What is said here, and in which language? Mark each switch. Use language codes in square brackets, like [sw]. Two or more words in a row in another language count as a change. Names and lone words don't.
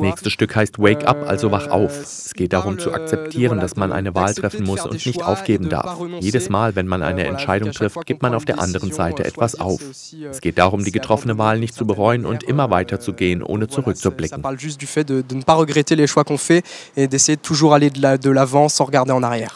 [de] Das nächste Stück heißt Wake Up, also wach auf. Es geht darum zu akzeptieren, dass man eine Wahl treffen muss und nicht aufgeben darf. Jedes Mal, wenn man eine Entscheidung trifft, gibt man auf der anderen Seite etwas auf. Es geht darum, die getroffene Wahl nicht zu bereuen und immer weiterzugehen, ohne zurückzublicken. [fr] Ça parle juste du fait de ne pas regretter les choix qu'on fait et d'essayer de toujours aller de l'avant sans regarder en arrière.